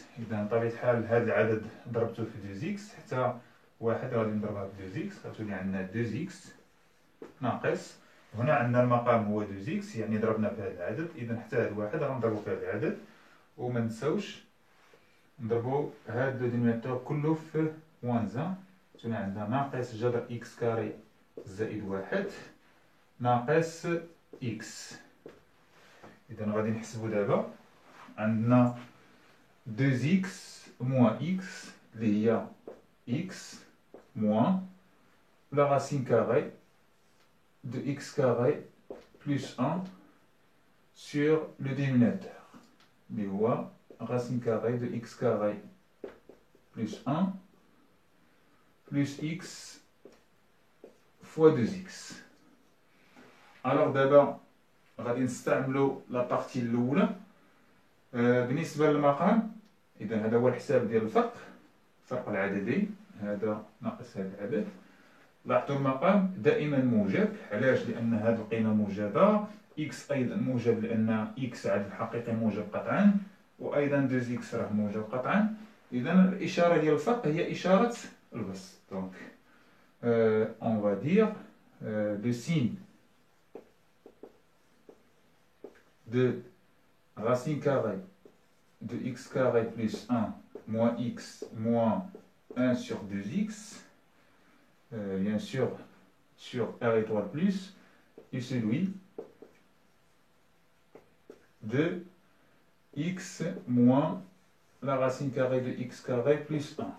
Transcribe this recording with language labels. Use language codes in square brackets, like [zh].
[ar] إذا بطبيعة الحال هذا العدد ضربته في 2x حتى واحد غادي نضربها في 2x غتولي عندنا 2x ناقص، هنا عندنا المقام هو 2x يعني ضربنا في هذا العدد. إذا حتى هذا واحد غنضربو في هذا العدد، وما نساوش نضربو هاد [fr] لو دينيميناتور [ar] كله في موان 1. تولي عندنا ناقص جذر إكس كاري زائد واحد ناقص إكس. إذا غادي نحسبو دابا عندنا [fr] 2x moins x [ar] اللي هي [fr] x moins la racine carrée de x carré plus 1 sur le dénominateur اللي هو racine carrée de x carré plus 1 plus x fois 2x. [ar] alors دابا غادي نستعملو لا بارتي الاولى بالنسبة للمقام. إذا هذا هو الحساب ديال الفرق، فرق العددين، هذا ناقص هذا العدد. لاحظوا المقام دائما موجب. علاش؟ لأن هذه القيمة موجبة، إكس أيضا موجب لأن إكس عدد حقيقي موجب قطعا، وأيضا 2x راه موجب قطعا. إذا الإشارة ديال الفرق هي إشارة البسط. دونك [fr] on va dire le signe de racine carrée de x carré plus 1 moins x moins 1 sur 2x, bien sûr, sur R étoile plus, est celui de x moins la racine carrée de x carré plus 1.